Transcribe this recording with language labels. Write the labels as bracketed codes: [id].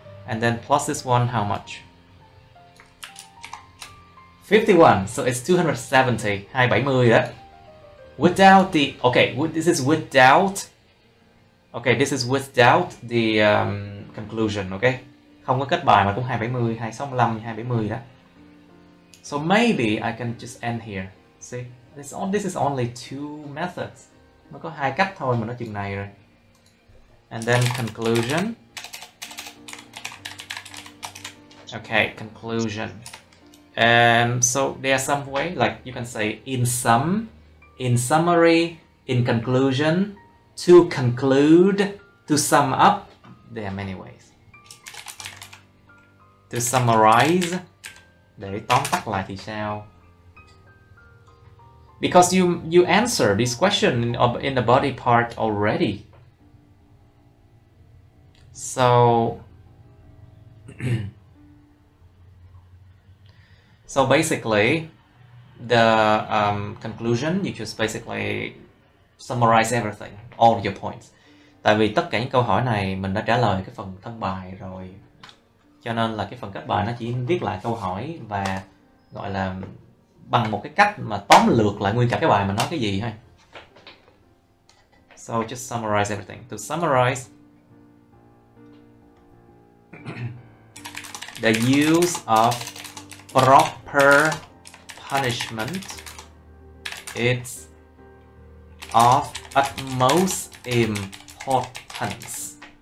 [en] And then plus this one, how much? 51. So it's 270. 270 đó. Without the... Okay, this is without... Okay, this is without the conclusion, okay? [vi] Không có kết bài mà cũng 270, 265, 270 đó. [en] So maybe I can just end here. See, this is only two methods. [vi] Nó có hai cách thôi mà nó chừng này rồi. [en] And then conclusion. Okay, conclusion. So there are some way, like you can say in sum, in summary, in conclusion, to conclude, to sum up. There are many ways. To summarize, [vi] để tóm tắt lại thì sao? [en] Because you answer this question in the body part already. So so basically the conclusion, you just basically summarize everything, all your points. [vi] Tại vì tất cả những câu hỏi này mình đã trả lời cái phần thân bài rồi, cho nên là cái phần kết bài nó chỉ viết lại câu hỏi và gọi là bằng một cái cách mà tóm lược lại nguyên cả cái bài mà nói cái gì thôi. [en] So just summarize everything. To summarize, the use of proper punishment is of utmost importance.